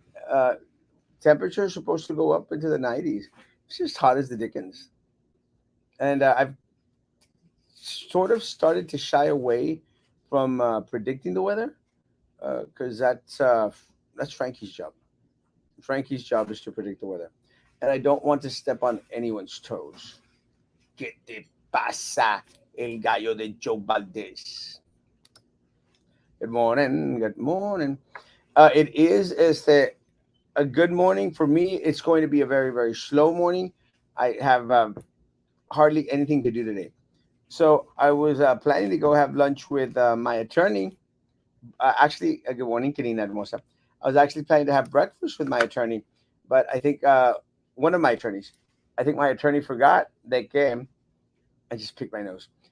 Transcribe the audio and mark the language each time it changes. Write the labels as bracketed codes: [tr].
[en] Uh, Temperature is supposed to go up into the 90s. It's just hot as the dickens, and I've sort of started to shy away from predicting the weather because that's Frankie's job. Frankie's job is to predict the weather, and I don't want to step on anyone's toes. [es] ¿Qué te pasa, el gallo de Joe Valdez? [en] Good morning. Good morning. It is a good morning for me. It's going to be a very very slow morning. I have hardly anything to do today. So I was planning to go have lunch with my attorney. Good morning, Kanina Hermosa. I was actually planning to have breakfast with my attorney, but I think one of my attorneys, I think my attorney forgot that came. I just picked my nose.